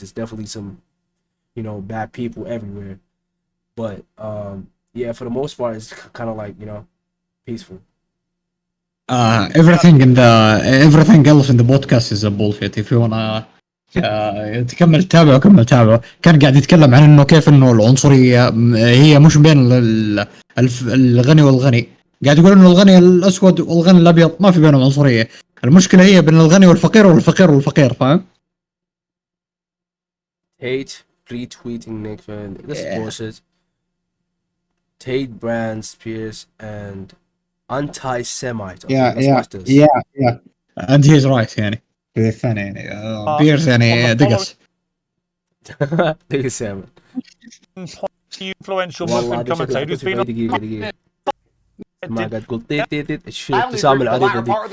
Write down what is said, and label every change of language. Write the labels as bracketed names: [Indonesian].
[English] It's definitely some, bad people everywhere. But for the most part, it's kind of like peaceful. Everything else in the podcast is a bullshit. If you wanna [Arabic] تكمل تابعه. كان قاعد يتكلم عن انه كيف انه العنصرية هي مش بين الغني والغني. قاعد يقول انه الغني الاسود والغني الابيض ما في بينهم عنصرية. المشكلة هي بين الغني والفقير والفقير. فاهم؟ [English] Tate retweeting Nick. This is bullshit. Tate brands Piers and anti-Semite. Okay, let's watch this. Yeah. And he's right يعني. [Arabic] في الثاني يعني بيرز يعني دقس. دقس يا [English] influential Muslim commentator who's been [Arabic] دقيقة ما قاعد تقول تيت شو ابتسام العريضة دي.